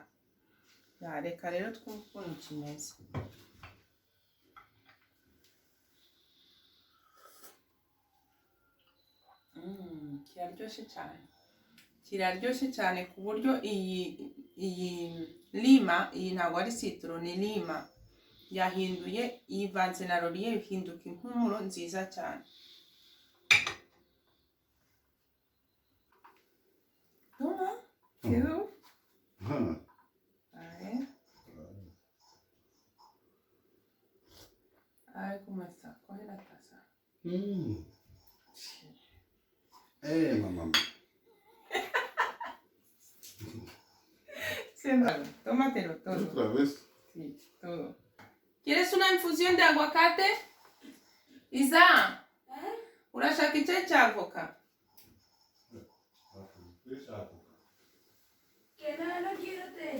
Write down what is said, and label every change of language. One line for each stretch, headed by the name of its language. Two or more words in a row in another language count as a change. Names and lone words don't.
Kinyarwanda: Reka rero twumve ukuntu kimeze. Kiraryoshye cyane ku buryo iyi lima, iyi ntabwo ari citron, ni lima yahinduye, yivanze na laurier bihinduka impumuro nziza cyane.
Spanish: Ay, ¿cómo está? Coge la taza. Mamá. Tómatelo todo. ¿Otra vez? Sí, todo. ¿Quieres una infusión de aguacate?
Kinyarwanda: Isa, unashaka icyayi cya avoka?
Spanish: Que no quiero té.